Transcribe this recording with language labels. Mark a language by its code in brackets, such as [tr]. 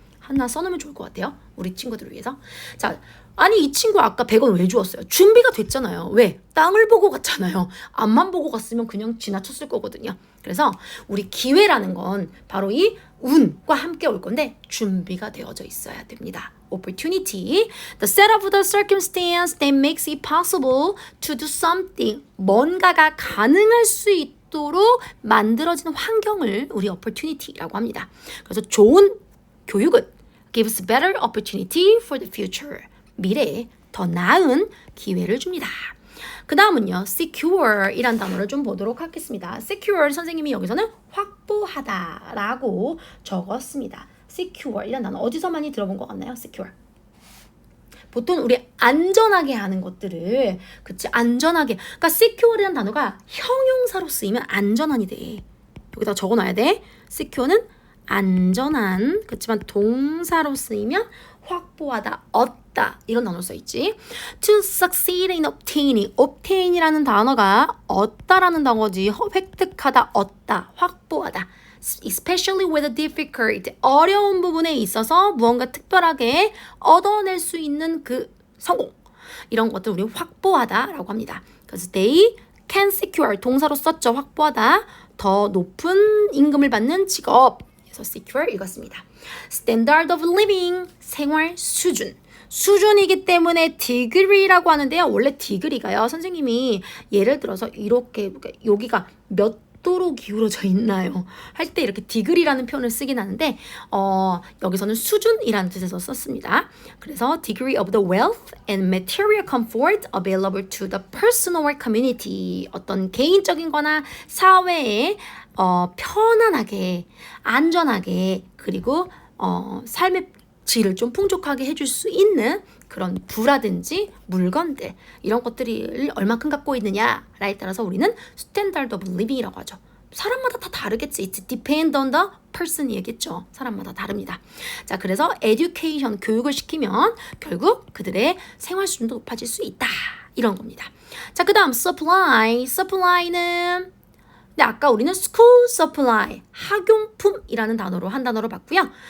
[ko] 하나 써놓으면 좋을 것 같아요. 우리 친구들을 위해서. 자, 아니 이 친구 아까 100원 왜 주었어요? 준비가 됐잖아요. 왜? 땅을 보고 갔잖아요. 앞만 보고 갔으면 그냥 지나쳤을 거거든요. 그래서 우리 기회라는 건 바로 이 운과 함께 올 건데 준비가 되어져 있어야 됩니다. [en] Opportunity, the set of the circumstance that makes it possible to do something. [ko] 뭔가가 가능할 수 있도록 만들어진 환경을 우리 opportunity라고 합니다. 그래서 좋은 교육은 [en] gives better opportunity for the future. [ko] 미래에 더 나은 기회를 줍니다. 그 다음은요. secure 이란 단어를 좀 보도록 하겠습니다. secure 선생님이 여기서는 확보하다 라고 적었습니다. secure 이란 단어 어디서 많이 들어본 것 같나요? [en] secure. [ko] 보통 우리 안전하게 하는 것들을 그치 안전하게 그러니까 secure이라는 단어가 형용사로 쓰이면 안전한이 돼. 여기다 적어놔야 돼. secure는 안전한 그렇지만 동사로 쓰이면 확보하다, 얻다 이런 단어 써있지. [en] To succeed in obtaining. [ko] obtain이라는 단어가 얻다라는 단어지. 획득하다, 얻다, 확보하다. [en] Especially with a difficult. [ko] 어려운 부분에 있어서 무언가 특별하게 얻어낼 수 있는 그 성공. 이런 것들 우리 확보하다라고 합니다. 그래서 [en] they can secure. [ko] 동사로 썼죠. 확보하다. 더 높은 임금을 받는 직업. 그래서 secure 읽었습니다. [en] Standard of living, [ko] 생활 수준. 수준이기 때문에 degree라고 하는데요. 원래 degree가요. 선생님이 예를 들어서 이렇게 여기가 몇 도로 기울어져 있나요? 할 때 이렇게 degree라는 표현을 쓰긴 하는데 여기서는 수준이라는 뜻에서 썼습니다. [en] 그래서 degree of the wealth and material comfort available to the personal or community. [ko] 어떤 개인적인 거나 사회에 편안하게 안전하게 그리고 삶의 질을 좀 풍족하게 해줄 수 있는 그런 부라든지 물건들 이런 것들을 얼마큼 갖고 있느냐에 따라서 우리는 standard of living이라고 하죠. 사람마다 다 다르겠지. [en] It depends on the person [ko] 얘기했죠. 사람마다 다릅니다. 자, 그래서 education 교육을 시키면 결국 그들의 생활 수준도 높아질 수 있다. 이런 겁니다. 자, 그 다음 supply. supply는 근데 아까 우리는 school supply, 학용품이라는 단어로 한 단어로 봤고요.